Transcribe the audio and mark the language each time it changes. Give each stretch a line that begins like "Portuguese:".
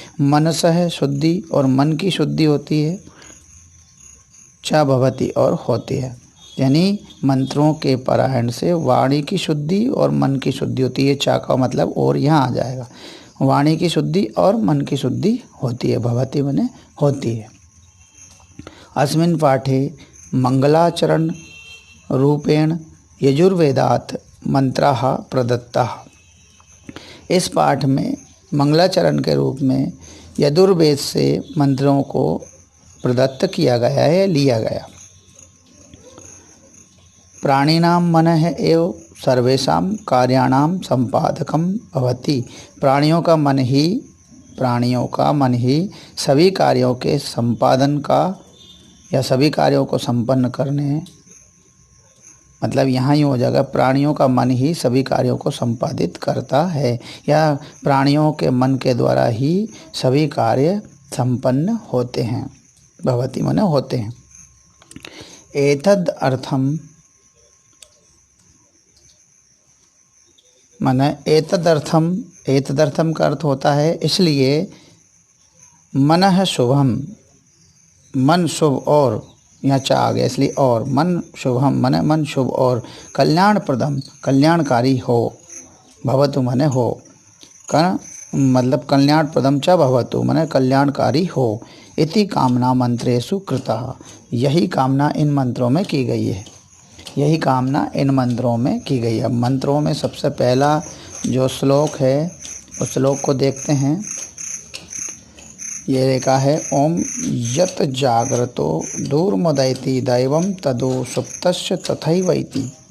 Sanskrit: मनसः शुद्धि,
Hindi: और मन की शुद्धि होती है।
Sanskrit: च भवति,
Hindi: और होती है। यानी मंत्रों के पारायण से वाणी की शुद्धि और मन की शुद्धि होती है। चा का मतलब और यहाँ आ जाएगा। वाणी की शुद्धि और मन की शुद्धि होती है। भवति माने होती है।
Sanskrit: अस्मिन् पाठे मंगलाचरण रूपेण यजुर्वेदात् मंत्राः प्रदत्ताः।
Hindi: इस पाठ में मंगलाचरण के रूप में यजुर्वेद से मंत्रों को प्रदत्त किया गया है, लिया गया।
Sanskrit: प्राणिनां मनः एव सर्वेषां कार्याणां संपादकं भवति।
Hindi: प्राणियों का मन ही सभी कार्यों के संपादन का या सभी कार्यों को संपन्न करने, मतलब यहाँ ही हो जाएगा, प्राणियों का मन ही सभी कार्यों को संपादित करता है, या प्राणियों के मन के द्वारा ही सभी कार्य संपन्न होते हैं। भवति माने होते हैं। एतद् अर्थम माने एतदर्थम का अर्थ होता है इसलिए। मनः शुभम, मन शुभ, और यहाँ चा आ गया इसलिए और। मन शुभम माने मन शुभ और। कल्याणप्रदम कल्याणकारी हो। भवतु माने हो, का मतलब
Sanskrit: कल्याणप्रदम च भवतु
Hindi: माने कल्याणकारी हो।
Sanskrit: इति कामना मंत्रेषु कृतः।
Hindi: यही कामना इन मंत्रों में की गई है। यही कामना इन मंत्रों में की गई है। मंत्रों में सबसे पहला जो श्लोक है उस श्लोक को देखते हैं। ये लिखा है
Sanskrit: ओम यत जाग्रतो दूरमुदयति दैवं तदो सुप्तस्य तथैवैति।